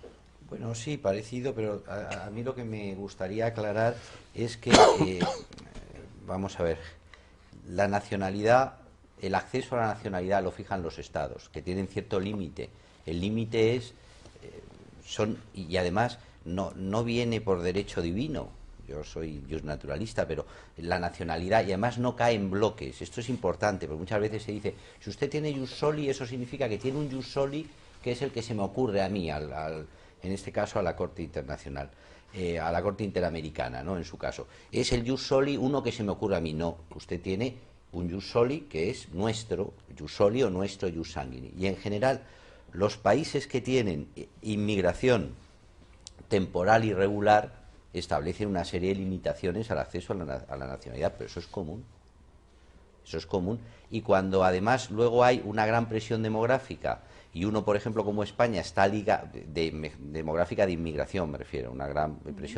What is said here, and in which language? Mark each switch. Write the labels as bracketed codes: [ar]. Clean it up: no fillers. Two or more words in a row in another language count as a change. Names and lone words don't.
[es] Bueno, sí, parecido, pero a mí lo que me gustaría aclarar es que, vamos a ver, la nacionalidad, el acceso a la nacionalidad lo fijan los estados, que tienen cierto límite. El límite es, y además no viene por derecho divino. Yo soy naturalista, pero la nacionalidad, y además no cae en bloques. Esto es importante, porque muchas veces se dice, si usted tiene [la] jus soli, [es] eso significa que tiene un [la] jus soli [es] que es el que se me ocurre a mí, en este caso a la Corte Internacional, a la Corte Interamericana, ¿no? En su caso. Es el [la] jus soli [es] uno que se me ocurre a mí. No, usted tiene un [la] jus soli [es] que es nuestro [la] jus soli [es] o nuestro [la] jus sanguini. [es] Y en general, los países que tienen inmigración temporal y regular establecen una serie de limitaciones al acceso a la nacionalidad, pero eso es común. Eso es común. Y cuando además luego hay una gran presión demográfica, y uno, por ejemplo, como España, está ligado, demográfica de inmigración, me refiero, una gran presión